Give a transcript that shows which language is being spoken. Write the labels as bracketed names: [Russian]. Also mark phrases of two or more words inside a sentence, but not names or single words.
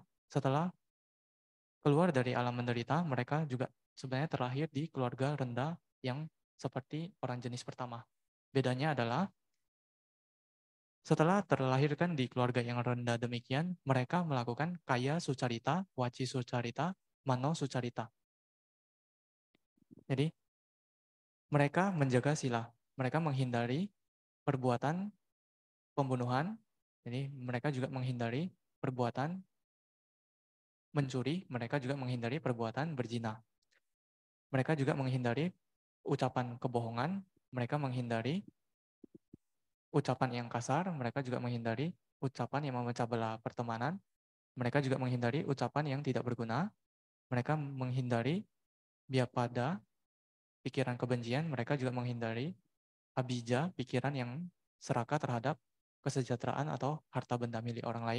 [Indonesian] Setelah keluar dari alam menderita, mereka juga sebenarnya terlahir di keluarga rendah yang seperti orang jenis pertama. Bedanya adalah setelah terlahirkan di keluarga yang rendah demikian, mereka melakukan [Pali] kaya sucarita, waci sucarita, mano sucarita. [Indonesian] Jadi mereka menjaga sila, mereka menghindari perbuatan pembunuhan, jadi mereka juga menghindari perbuatan mencuri, mereka juga menghindari perbuatan berzina. Mereka juga menghindari ucapan kebohongan, mereka menghindari ucapan yang kasar, mereka juga menghindari ucapan yang memecah belah pertemanan, mereka juga menghindari ucapan yang tidak berguna, mereka menghindari vyapada, pikiran kebencian, mereka juga menghindari abija, pikiran yang serakah terhadap kesejahteraan atau harta benda milik orang lain.